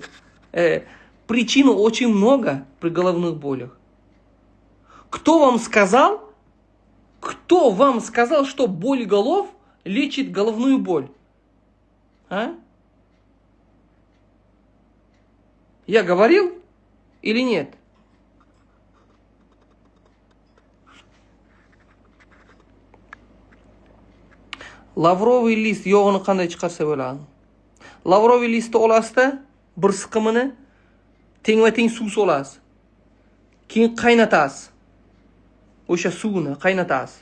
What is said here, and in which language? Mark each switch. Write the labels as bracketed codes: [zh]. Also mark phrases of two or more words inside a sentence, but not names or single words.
[ru] Причин очень много при головных болях. Кто вам сказал, что болиголов лечит головную боль? А? Я говорил или нет? Лавровый лист [uz] yog'ini qanday chiqarsa bo'ladi? [ru] Лавровый листni [uz] olasizda, bir siqimini tengma-teng suv solasiz. Keyin qaynatasiz. O'sha suvni qaynatasiz.